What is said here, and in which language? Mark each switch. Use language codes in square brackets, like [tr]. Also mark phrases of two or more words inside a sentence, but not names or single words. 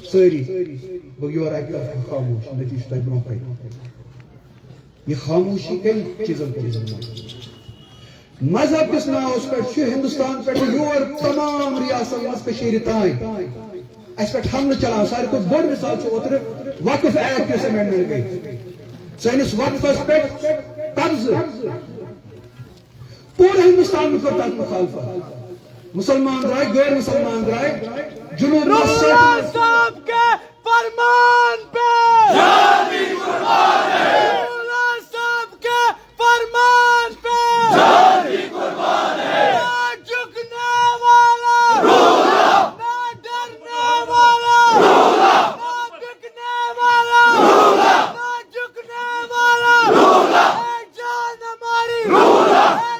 [ks] سٲری گوٚو یورٕ اکہِ طرفہٕ خاموش نتیٖجہٕ چھُ تۄہہِ برونٛہہ کَنہِ یہِ خاموشی کمہِ چیٖزن کوٚرُس بہٕ مذہب کِس ناوس پٮ۪ٹھ چھُ ہندوستان پٮ۪ٹھ یور تمام ریاستن منٛز کٔشیٖرِ تانۍ اَسہِ پٮ۪ٹھ حملہٕ چلان ساروی کھۄتہٕ بوٚڑ مثال چھُ اوترٕ وقف ایکٹ یۄس ایمینڈمنٹ گٔے سٲنِس وقفس پٮ۪ٹھ قبضہٕ پوٗرٕ ہندوستان کوٚر تتھ مخالفت مسلمان درٛاے غٲر مسلمان درٛاے جنوٗبس [ur] صاحب کے فرمان پہ جانی قربان ہے صاحب کے فرمان پہ جانی قربان ہے نہ جھکنے والا رولا نہ ڈرنے والا رولا نہ بکنے والا رولا نہ جھکنے والا رولا اے جان ہماری رولا اے